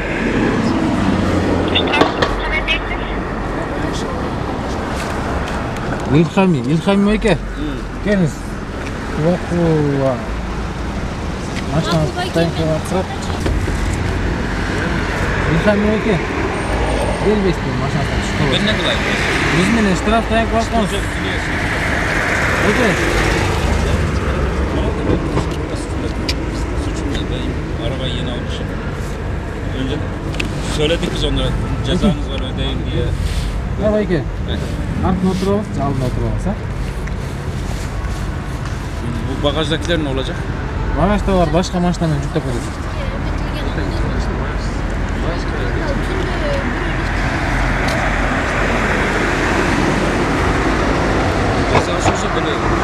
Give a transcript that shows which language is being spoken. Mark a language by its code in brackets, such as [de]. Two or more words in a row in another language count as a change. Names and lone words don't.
[ky] Илхами байке. Келиңиз. Окула. Машина стоянкага турат. Илхами байке. Келбейсиз машинага түшүп. [tr] Ben ne kadar? [ky] Биз менен штраф стоянка башканбыз. Байке. [tr] Suçum ne? Benim arabayı yeni almışım. Önce söyledik biz onlara cezanız var ödeyin diye. [ky] Ya байке. Артына отурабыз, алдына отурабыз, а? [tr] Bu bagajdakiler ne olacak? [ky] Багажда бар, башка машина менен жүктөп кетет. [tr] Cezası olsa böyle